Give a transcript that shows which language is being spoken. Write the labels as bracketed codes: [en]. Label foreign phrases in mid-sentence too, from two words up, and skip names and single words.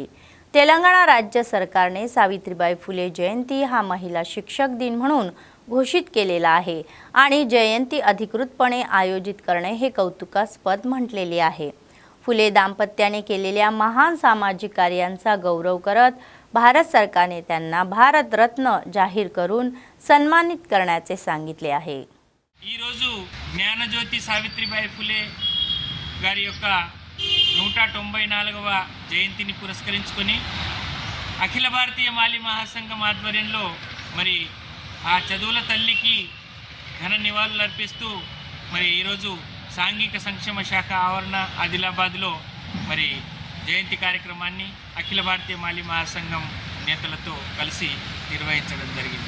[mr] तेलंगणा राज्य सरकारने सावित्रीबाई फुले जयंती हा महिला शिक्षक दिन म्हणून घोषित केलेला आहे आणि जयंती अधिकृतपणे आयोजित करणे हे कौतुकास्पद म्हटलेले आहे. फुले दाम्पत्याने केलेल्या महान सामाजिक कार्यांचा गौरव करत भारत सरकारने त्यांना भारतरत्न जाहीर करून सन्मानित करण्याचे सांगितले आहे. [te] ఈ రోజు జ్ఞానజ్యోతి సావిత్రిబాయి ఫులే గారి యొక్క 194వ జయంతిని పురస్కరించుకొని అఖిల భారతీయ మాలి మహాసంఘం ఆధ్వర్యంలో మరి ఆ చదువుల తల్లికి ఘన నివాళులు అర్పిస్తూ మరి ఈరోజు సాంఘిక సంక్షేమ శాఖ ఆవరణ ఆదిలాబాద్లో మరి జయంతి కార్యక్రమాన్ని అఖిల భారతీయ మాలి మహాసంఘం నేతలతో కలిసి నిర్వహించడం జరిగింది.